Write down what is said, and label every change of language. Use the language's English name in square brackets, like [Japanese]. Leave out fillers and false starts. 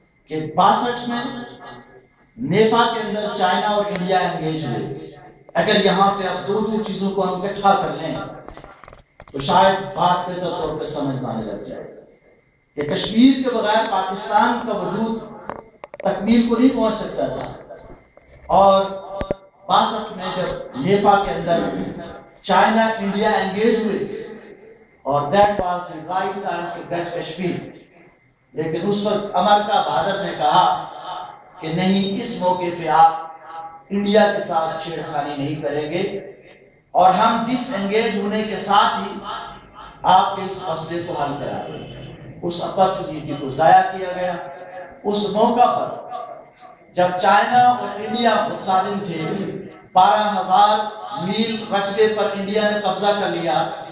[Urdu] کہ 62 میں نیفا کے اندر چائنا اور انڈیا انگیج ہوئے۔ اگر یہاں پہ اب دونوں چیزوں کو ہم اکٹھا کر لیں تو شاید بات بہتر طور پہ سمجھ میں آنے لگ جائے کہ کشمیر کے بغیر پاکستان کا وجود تکمیل کو نہیں پہنچ سکتا تھا، اور 62 میں جب نیفا کے اندر چائنا انڈیا انگیج ہوئے [English] اور that was the right time to get Kashmir. [Urdu] لیکن اس وقت امریکہ بہادر نے کہا کہ نہیں، اس موقع پہ آپ انڈیا کے ساتھ چھیڑ خانی نہیں کریں گے، اور ہم ڈس انگیج ہونے کے ساتھ ہی آپ کے اس مسئلے کو حل کرا دیں گے. اس اپرچونٹی کو ضائع کیا گیا. اس موقع پر جب چائنا اور انڈیا متصادم تھے، 12,000 میل رقبے پر انڈیا نے قبضہ کر لیا.